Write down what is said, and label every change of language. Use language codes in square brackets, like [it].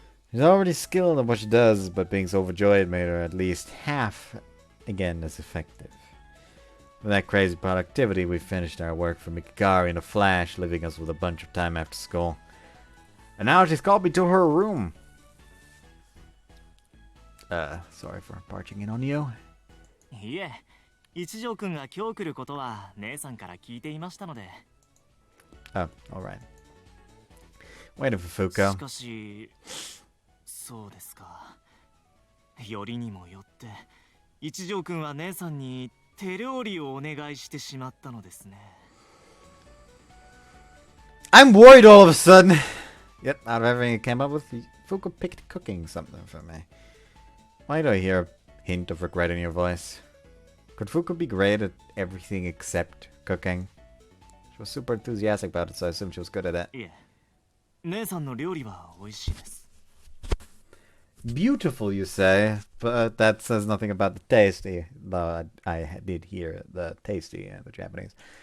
[en] She's already skilled at what she does, but being so overjoyed made her at least half again as effective. With that crazy productivity, we finished our work for Mikagari in a flash, leaving us with a bunch of time after school. And now she's called me to her room. Sorry for barging in on you. [ja] いえ、一条くんが今日来ることは姉さんから聞いていましたので。 [en] Oh, alright. Waiting for Fuuko. [ja] しかし、そうですか。よりにもよって、一条くんは姉さんに手料理をお願いしてしまったのですね。 [en] I'm worried all of a sudden. Yet, out of everything he came up with, Fuuko picked cooking something for me. Why do I hear a hint of regret in your voice? Could Fuuko be great at everything except cooking? She was super enthusiastic about it, so I assumed she was good at it. [ja] いえ、姉さんの料理は美味しいです。 [en] Beautiful, you say, but that says nothing about the tasty. Though I did hear the tasty in the Japanese.